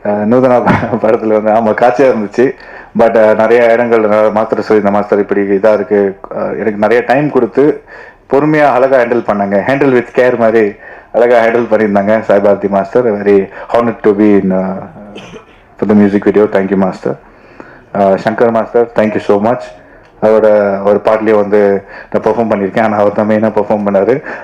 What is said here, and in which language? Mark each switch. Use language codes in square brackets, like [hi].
[ta] நூதனா படத்தில் வந்து ஆமாம் காட்சியாக இருந்துச்சு. பட் நிறைய இடங்கள் மாஸ்டர் சொல்லி, இந்த மாஸ்டர் இப்படி இதாக இருக்குது, எனக்கு நிறைய டைம் கொடுத்து பொறுமையாக அழகாக ஹேண்டில் வித் கேர் மாதிரி அழகாக ஹேண்டில் பண்ணியிருந்தாங்க Sai Bharathi master. [en] Very honoured to be in for the music video. Thank you master. Shankar master, thank you so much. [ta] அவரோட ஒரு பாட்லேயே வந்து நான் பெர்ஃபார்ம் பண்ணியிருக்கேன், ஆனால் அவர் தான் மெயினாக பெர்ஃபார்ம் பண்ணார்.